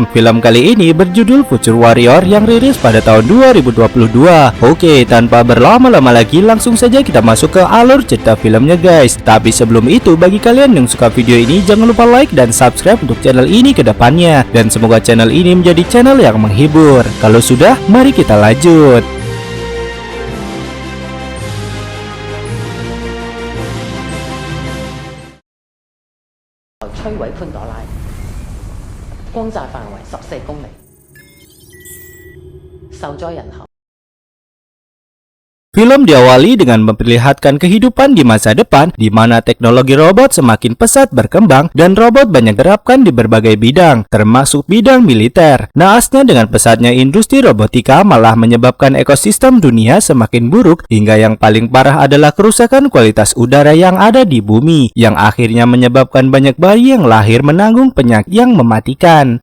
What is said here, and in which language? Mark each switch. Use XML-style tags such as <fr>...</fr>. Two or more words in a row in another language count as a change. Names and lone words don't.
<id>Film kali ini berjudul Future Warrior yang rilis pada tahun 2022. Oke, tanpa berlama-lama lagi langsung saja kita masuk ke alur cerita filmnya guys. Tapi sebelum itu, bagi kalian yang suka video ini jangan lupa like dan subscribe untuk channel ini ke depannya. Dan semoga channel ini menjadi channel yang menghibur. Kalau sudah, mari kita lanjut.</id> <yue>摧毀潘朵拉，轟炸範圍14公里，受災人口。</yue> <id>Film diawali dengan memperlihatkan kehidupan di masa depan di mana teknologi robot semakin pesat berkembang dan robot banyak diterapkan di berbagai bidang, termasuk bidang militer. Naasnya dengan pesatnya industri robotika malah menyebabkan ekosistem dunia semakin buruk hingga yang paling parah adalah kerusakan kualitas udara yang ada di bumi, yang akhirnya menyebabkan banyak bayi yang lahir menanggung penyakit yang mematikan.</id>